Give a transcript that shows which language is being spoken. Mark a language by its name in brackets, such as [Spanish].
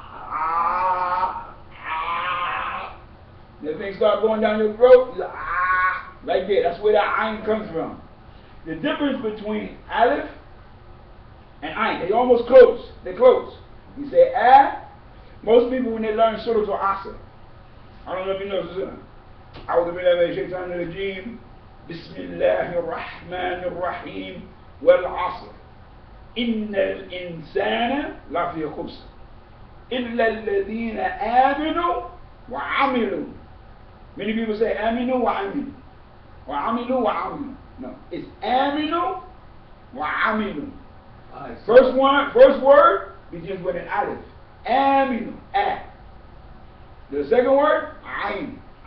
[English] Ah. Ah. The thing start going down your throat. Ah. Like that. That's where that ain comes from. The difference between aleph and ain, they almost close. They're close. You say ah. Most people when they learn surah to asa, I don't know if you know this. [Arabic] أعوذ بالله من الشيطان الرجيم بسم الله الرحمن الرحيم والعصر إن الإنسان لفي خسر إلا الذين آمنوا وعملوا. [English] Many people say [Arabic] آمنوا وعملوا وعملوا وعملوا. [English] No, it's [Arabic] آمنوا وعملوا. [English] First word begins with an alif. [Arabic] آمنوا. [English] The second word عين.